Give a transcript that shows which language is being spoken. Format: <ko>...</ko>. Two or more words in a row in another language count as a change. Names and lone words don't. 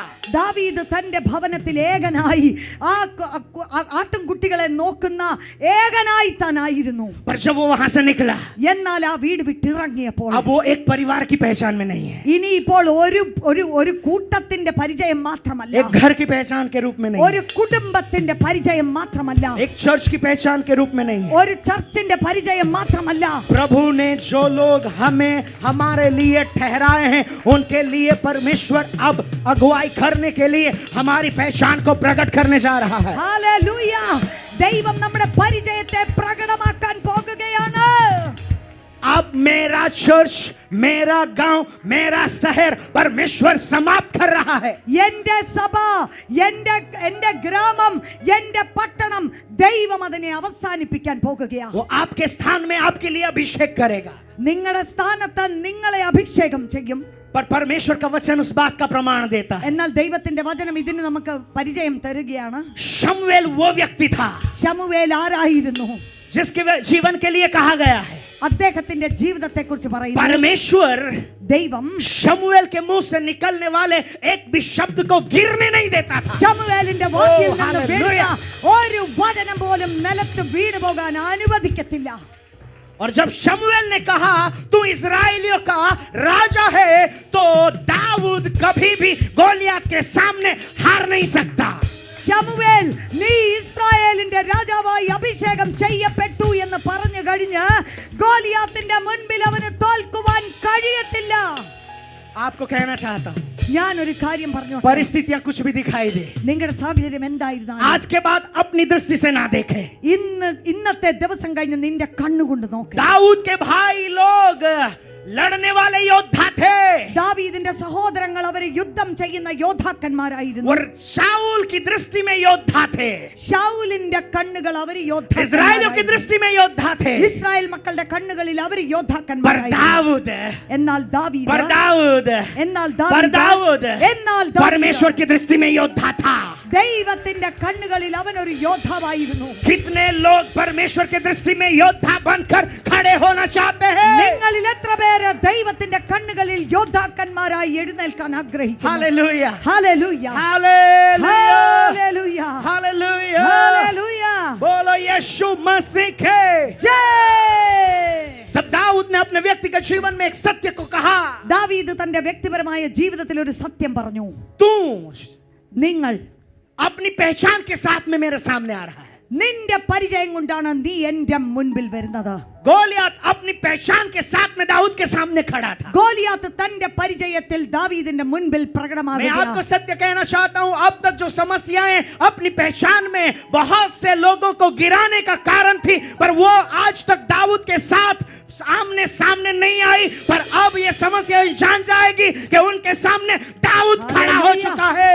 <ml>ദാവീദ് തന്റെ ഭവനത്തിൽ ഏകനായി ആ ആട്ടിൻകുട്ടികളെ നോക്കുന്ന ഏകനായി താനായിരുന്നു.</ml> <hi>पर जब वो वहां से निकला,</hi> <ml>എന്നാൽ ആ വീട് വിട്ടിറങ്ങിയപ്പോൾ</ml> <hi>अब वो एक परिवार की पहचान में नहीं है,</hi> <ml>ഇനി ഇപ്പോൾ ഒരു കൂട്ടത്തിന്റെ പരിചയം മാത്രമല്ല,</ml> <hi>एक घर की पहचान के रूप में नहीं</hi> <ml>ഒരു കുടുംബത്തിന്റെ പരിചയം മാത്രമല്ല,</ml> <hi>एक चर्च की पहचान के रूप में नहीं है.</hi> <ml>ഒരു ചർച്ചിന്റെ പരിചയം മാത്രമല്ല.</ml> <hi>प्रभु ने जो लोग हमें हमारे लिए ठहराए हैं, उनके लिए परमेश्वर अब अगुवाई करने के लिए हमारी पहचान को प्रकट करने जा रहा है.</hi> <ml>ഹല്ലേലൂയ. ദൈവം നമ്മുടെ പരിചയത്തെ പ്രകടമാക്കാൻ പോകുകയാണ്.</ml> <hi>अब मेरा चर्च, मेरा गांव, मेरा शहर परमेश्वर समाप्त कर रहा है.</hi> <ml>എന്റെ സഭ, എന്റെ ഗ്രാമം, എന്റെ പട്ടണം ദൈവം അതിനെ അവസാനിപ്പിക്കാൻ പോകുകയാണ്.</ml> <hi>वो आपके स्थान में आपके लिए अभिषेक करेगा.</hi> <ml>നിങ്ങളുടെ സ്ഥാനത്ത് നിങ്ങളെ അഭിഷേകം ചെയ്യും.</ml> <hi>पर परमेश्वर का वचन उस बात का प्रमाण देता है.</hi> <ml>എന്നാൽ ദൈവത്തിന്റെ വചനം ഇതിന് നമുക്ക് പരിചയം തരുകയാണ്.</ml> <hi>शमूएल वो व्यक्ति था</hi> <ml>ശമൂവേൽ ആരായിരുന്നു?</ml> <hi>जिसके जीवन के लिए कहा गया है,</hi> <ml>അദ്ദേഹത്തിന്റെ ജീവിതത്തെ കുറിച്ച് പറയുന്നു.</ml> <hi>परमेश्वर</hi> <ml>ദൈവം</ml> <hi>शमूएल के मुंह से निकलने वाले एक भी शब्द को गिरने नहीं देता था.</hi> <ml>ശമൂവേലിന്റെ വാക്കിൽ നിന്ന് hallelujah. വീഴുന്ന ഒരു വചനം പോലും നിലത്ത് വീണു പോകാൻ അനുവദിക്കത്തില്ല.</ml> <hi>और जब शमूएल ने कहा तू इस्राएलियों का राजा है, तो दाऊद कभी भी गोलियात के सामने हार नहीं सकता.</hi> <ml>ശമൂവേൽ, നീ ഇസ്രായേലിന്റെ രാജാവായി അഭിഷേകം ചെയ്യപ്പെട്ടു എന്ന് പറഞ്ഞു കഴിഞ്ഞ് ഗോലിയാത്തിന്റെ മുൻപിൽ അവന് തോൽക്കുവാൻ കഴിയത്തില്ല.</ml> <hi>आपको कहना चाहता हूं,</hi> <ml>ഞാൻ ഒരു കാര്യം പറഞ്ഞു,</ml> <hi>परिस्थितियां कुछ भी दिखाई दे,</hi> <ml>നിങ്ങളുടെ സാഹചര്യം എന്തായിരുന്നാലും</ml> <hi>आज के बाद अपनी दृष्टि से ना देखें.</hi> <ml>ഇന്നത്തെ ദിവസം കഴിഞ്ഞ് നിന്റെ കണ്ണുകൊണ്ട് നോക്ക്.</ml> <hi>दाऊद के भाई लोग लड़ने वाले योद्धा थे,</hi> <ml>ദാവീദിന്റെ സഹോദരങ്ങൾ അവർ യുദ്ധം ചെയ്യുന്ന യോദ്ധാക്കന്മാരായിരുന്നു.</ml> <hi>और शाऊल की दृष्टि में योद्धा थे,</hi> <ml>ശൗലിന്റെ കണ്ണുകൾ അവർ</ml> <hi>इस्राएलियों की दृष्टि में योद्धा थे.</hi> <ml>ഇസ്രായേൽ മക്കളുടെ കണ്ണുകളിൽ അവർ</ml> <hi>पर</hi> <ml>യോദ്ധാക്കന്മാരായിരുന്നു.</ml> <hi>दाऊद,</hi> <ml>എന്നാൽ ദാവീദ്</ml> <hi>पर दाऊद,</hi> <ml>എന്നാൽ</ml> <hi>पर दाऊद</hi> <ml>എന്നാൽ</ml> <hi>परमेश्वर की दृष्टि में योद्धा था.</hi> <ml>ദൈവത്തിന്റെ കണ്ണുകളിൽ അവൻ ഒരു യോദ്ധാവായിരുന്നു.</ml> <hi>कितने लोग परमेश्वर के दृष्टि में योद्धा बनकर खड़े होना चाहते हैं?</hi> <ml>നിങ്ങളിൽ എത്ര പേര് ദൈവത്തിന്റെ കണ്ണുകളിൽ യോദ്ധാക്കന്മാരായി എഴുന്നേൽക്കാൻ ആഗ്രഹിക്കുന്നു?</ml> <hi>हालेलुया,</hi> <ml>ഹല്ലേലൂയ,</ml> <hi>हालेलुया,</hi> <ml>ഹല്ലേലൂയ,</ml> <hi>हालेलुया,</hi> <ml>ഹല്ലേലൂയ.</ml> <hi>बोलो यीशु मसीह के।</hi> <ml>ജയ്.</ml> <hi>तब दाऊद ने अपने व्यक्तिगत जीवन में एक सत्य को कहा,</hi> <ml>ദാവീദ് തന്റെ വ്യക്തിപരമായ ജീവിതത്തിൽ ഒരു സത്യം പറഞ്ഞു.</ml> <hi>तू</hi> <ml>നിങ്ങൾ</ml> <hi>अपनी पहचान के साथ में मेरे सामने आ रहा है.</hi> <ml>നിന്റെ പരിചയം കൊണ്ടാണ് നീ എന്റെ മുൻപിൽ വരുന്നത്.</ml> <hi>गोलियत अपनी पहचान के साथ में दाऊद के सामने खड़ा था.</hi> <ml>ഗോലിയാത്ത് തന്റെ പരിചയത്തിൽ ദാവീദിന്റെ മുൻപിൽ</ml> <hi>मैं आपको</hi> <ml>പ്രകടമാകുകയാണ്.</ml> <hi>सत्य कहना चाहता हूं, अब तक जो समस्याएं अपनी पहचान में बहुत से लोगों को गिराने का कारण थी, पर वो आज तक दाऊद के साथ आमने सामने नहीं आई, पर अब ये समस्या जान जाएगी कि उनके सामने दाऊद खड़ा हो चुका है.</hi>